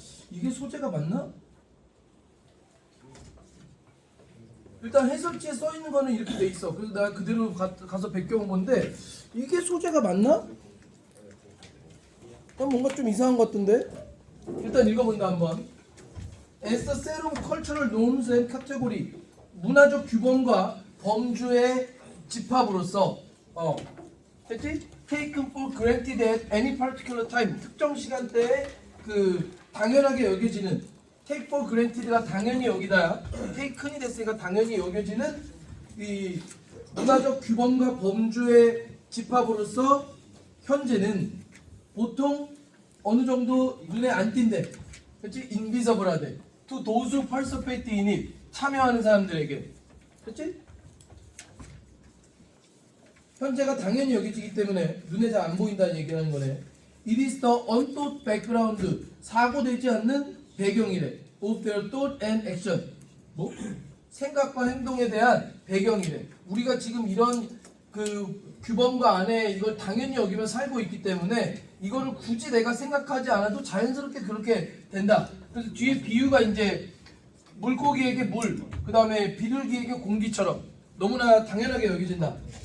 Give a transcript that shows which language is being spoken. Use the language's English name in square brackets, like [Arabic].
[Korean] 이게 소재가 맞나? 일단 해설지에 써 있는 거는 이렇게 돼 있어. 그래서 내가 그대로 가서 베껴온 건데 이게 소재가 맞나? 뭔가 좀 이상한 것 같은데. 일단 읽어본다 한번. [English] As a set of cultural norms and category, 문화적 규범과 범주의 집합으로서 됐지? [Korean] Taken for granted at any particular time, 특정 시간대에 그 당연하게 여겨지는, take for granted 가 당연히 여기다, taken이 됐으니까 당연히 여겨지는 이 문화적 규범과 범주의 집합으로서 현재는 보통 어느 정도 눈에 안 띈대. 그렇지? 인비저블하대. [English] To those who participate in it, 참여하는 사람들에게. [Korean] 그렇지? 현재가 당연히 여겨지기 때문에 눈에 잘 안 보인다는 얘기하는 거네. [English] It is the unthought background, 사고되지 않는 배경이래. Of their thought and action. [Korean] 뭐? 생각과 행동에 대한 배경이래. 우리가 지금 이런 그 규범과 안에 이걸 당연히 여기면 살고 있기 때문에 이거를 굳이 내가 생각하지 않아도 자연스럽게 그렇게 된다. 그래서 뒤에 비유가 이제 물고기에게 물, 그 다음에 비둘기에게 공기처럼 너무나 당연하게 여겨진다.